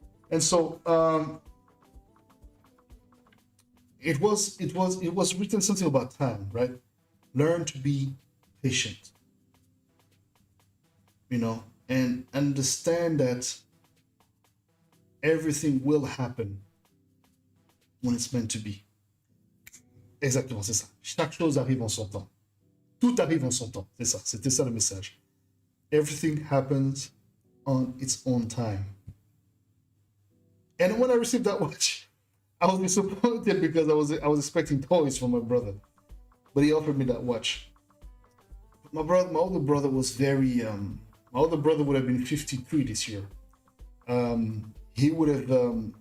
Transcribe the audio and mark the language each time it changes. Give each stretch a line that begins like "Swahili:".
English: And so it was written something about time, right? Learn to be patient, and understand that everything will happen when it's meant to be.
French: Exactement, c'est ça. Chaque chose arrive en son temps. Tout arrive en son temps. C'est ça. C'était ça le message.
English: Everything happens on its own time. And when I received that watch, I was disappointed because I was expecting toys from my brother, but he offered me that watch. My older brother was very. My older brother would have been 53 this year. He would have.